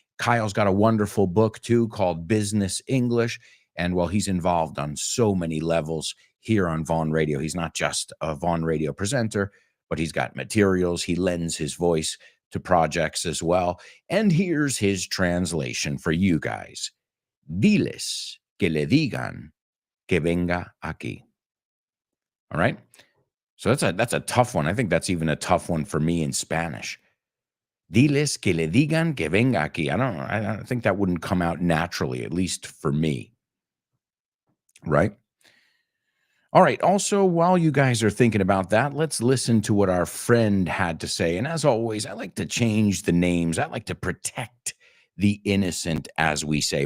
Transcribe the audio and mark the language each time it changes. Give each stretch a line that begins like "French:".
English: Kyle's got a wonderful book, too, called Business English. And well, he's involved on so many levels here on Vaughn Radio. He's not just a Vaughn Radio presenter, but he's got materials. He lends his voice to projects as well. And here's his translation for you guys.
Spanish: Diles que le digan que venga aquí.
English: All right? So that's a tough one. I think that's even a tough one for me in Spanish.
Spanish: Diles que le digan que venga aquí.
English: I don't think that wouldn't come out naturally, at least for me. Right? All right. Also, while you guys are thinking about that, let's listen to what our friend had to say. And as always, I like to change the names. I like to protect the innocent, as we say.